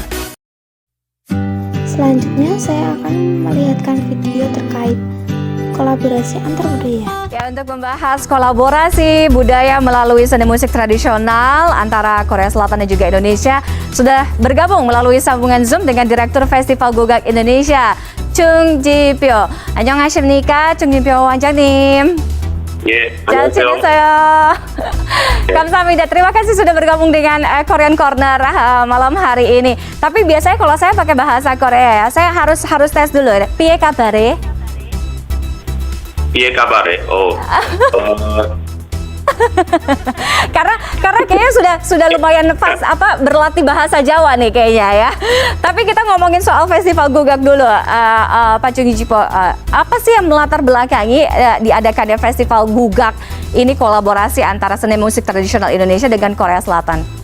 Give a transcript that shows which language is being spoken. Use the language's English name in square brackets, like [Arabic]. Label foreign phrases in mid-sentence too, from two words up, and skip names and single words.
[Indonesian] Selanjutnya, saya akan melihatkan video terkait kolaborasi antar budaya. Ya, untuk membahas kolaborasi budaya melalui seni musik tradisional antara Korea Selatan dan juga Indonesia, sudah bergabung melalui sambungan Zoom dengan Direktur Festival Gugak Indonesia, Chung Ji-pyo. [Korean] Annyeongha십니까, Chung Ji-pyo 원장님. 예, 잘 지내세요. Kamsahamnida. [Indonesian] Terima kasih sudah bergabung dengan Korean Corner malam hari ini. Tapi biasanya kalau saya pakai bahasa Korea ya, saya harus tes dulu. [Javanese] Piye kabare? Piye kabare? [Indonesian] karena kayaknya sudah lumayan pas berlatih bahasa Jawa nih kayaknya ya. Tapi kita ngomongin soal Festival Gugak dulu, Pak Chung Ji-pyo. Apa sih yang melatar belakangi diadakannya Festival Gugak ini, kolaborasi antara seni musik tradisional Indonesia dengan Korea Selatan?